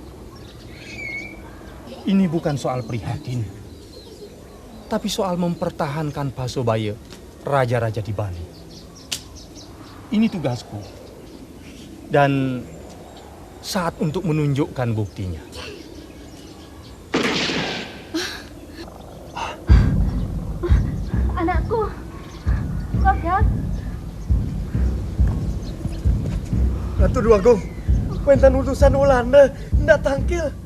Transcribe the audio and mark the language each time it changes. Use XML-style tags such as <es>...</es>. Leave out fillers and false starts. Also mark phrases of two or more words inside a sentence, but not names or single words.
<id>Ini bukan soal prihatin, tapi soal mempertahankan Pasubaya, raja-raja di Bali. Ini tugasku. Dan saat untuk menunjukkan buktinya. Anakku, Bagas.</id> <ban>Ratu Dewagung, pentan utusan Ulanda, ndak tangkil.</ban>